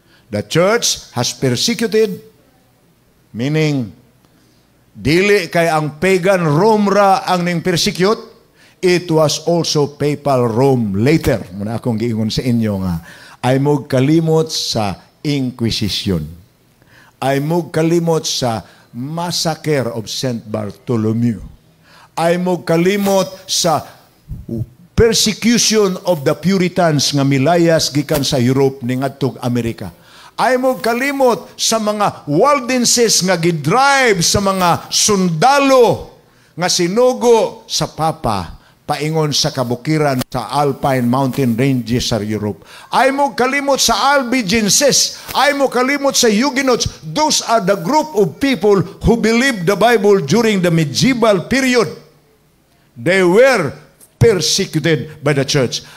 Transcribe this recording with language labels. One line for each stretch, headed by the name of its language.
English: The church has persecuted, meaning
Cebuano: dili kay ang pagan Rome ra ang ning persecute,
English: it was also papal Rome later.
Cebuano: Muna akong giingon sa inyo nga, ay mo kalimot sa Inquisition. Ay mo kalimot sa Massacre of St. Bartholomew. Ay mo kalimot sa
English: persecution of the Puritans
Cebuano: nga milayas gikan sa Europe ning adtong Amerika. Ay mo kalimot sa mga Waldenses nga gidrive sa mga sundalo nga sinugo sa Papa paingon sa kabukiran sa Alpine Mountain Ranges sa Europe. Ay mo kalimot sa Albigenses. Ay mo kalimot sa Huguenots.
English: Those are the group of people who believed the Bible during the medieval period. They were persecuted by the church.